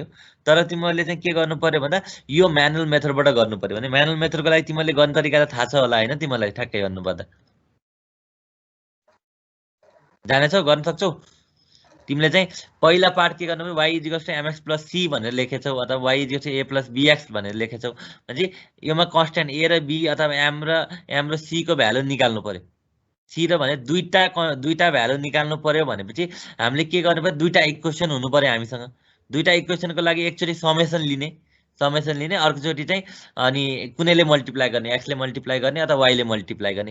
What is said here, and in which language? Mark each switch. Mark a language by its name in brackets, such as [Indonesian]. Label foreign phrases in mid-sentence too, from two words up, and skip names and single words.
[Nepali] तर तिमीले चाहिँ के गर्नु पर्यो भन्दा यो [English] manual methodबाट [Nepali] गर्नु पर्यो। भने [English] manual methodको [Nepali] लागि तिमीले गर्ने तरिका त थाहा छ होला होइन? तिमीलाई ठ्याक्कै गर्नुपर्दा जानेछौ, गर्न सक्छौ। तिमीले चाहिँ पहिला पार्ट के गर्नु पर्यो, y = mx + c भनेर लेखेछौ अथवा y = a + bx भनेर लेखेछौ। भने योमा कन्स्ट्यान्ट a र b अथवा m र c को भ्यालु निकाल्नु पर्यो। सी र भने दुईटा भ्यालु निकाल्नु पर्यो। भनेपछि हामीले के गर्नु पर्यो, दुईटा इक्वेसन हुनु पर्यो हामीसँग। दुईटा इक्वेसनको लागि एकचोटि समेसन लिने, अर्कोचोटि चाहिँ अनि कुनैले मल्टिप्लाई गर्ने, एक्सले मल्टिप्लाई गर्ने अथवा वाइले मल्टिप्लाई गर्ने।